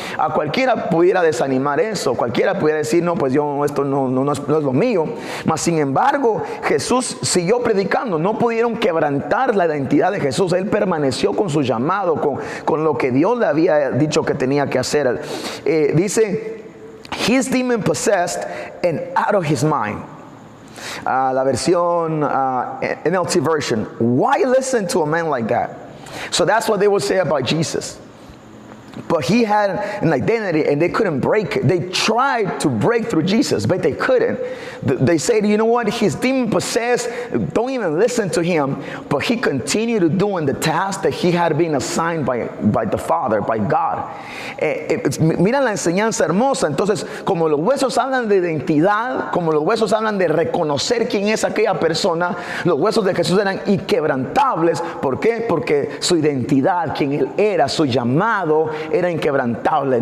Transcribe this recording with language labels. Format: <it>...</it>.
<es>A cualquiera pudiera desanimar eso, cualquiera pudiera decir, no, pues esto no es lo mío. Mas sin embargo, Jesús siguió predicando, no pudieron quebrantar la identidad de Jesús. Él permaneció con su llamado, con lo que Dios le había dicho que tenía que hacer. Dice,</es> <en>he's demon possessed and out of his mind.</en> <es>La versión</es> <en>NLT version, why listen to a man like that? So that's what they would say about Jesus. But he had an identity and they couldn't break it. They tried to break through Jesus, but they couldn't. They said, you know what, he's demon possessed, don't even listen to him. But he continued to doing the task that he had been assigned by the Father, by God.</en> <es>Mira la enseñanza hermosa. Entonces, como los huesos hablan de identidad, como los huesos hablan de reconocer quién es aquella persona, los huesos de Jesús eran inquebrantables. ¿Por qué? Porque su identidad, quien él era, su llamado, era inquebrantable.</es>